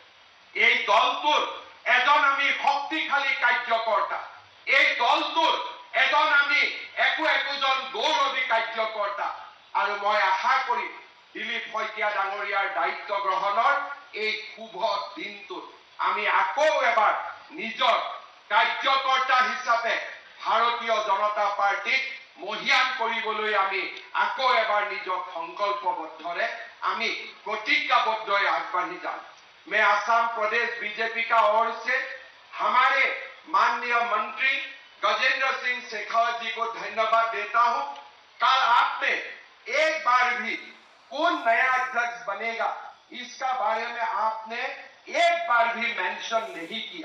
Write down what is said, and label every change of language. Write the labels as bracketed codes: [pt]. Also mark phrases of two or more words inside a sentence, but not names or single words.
[as] এই দলটোৰ এজন আমি শক্তিশালী কাৰ্যকৰ্তা, এই দলটোৰ এজন আমি একোজন গৌৰৱী কাৰ্যকৰ্তা, আৰু মই আশা কৰিম দিলীপ শইকীয়া ডাঙৰীয়াৰ দায়িত্ব গ্ৰহণৰ এই শুভ দিনটোত আমি আকৌ এবাৰ নিজৰ কাৰ্যকৰ্তা হিচাপে ভাৰতীয় জনতা পাৰ্টিক মহিয়ান কৰিবলৈ আমি আকৌ এবাৰ নিজৰ সংকল্পবদ্ধৰে আমি প্ৰতিজ্ঞাবদ্ধ আগবাঢ়ি যাম। [hi] मैं असम प्रदेश बीजेपी का ओर से हमारे माननीय मंत्री गजेंद्र सिंह शेखावत जी को धन्यवाद देता हूं। कल आपने एक बार भी कौन नया अध्यक्ष बनेगा इसका बारे में आपने एक बार भी मेंशन नहीं किया।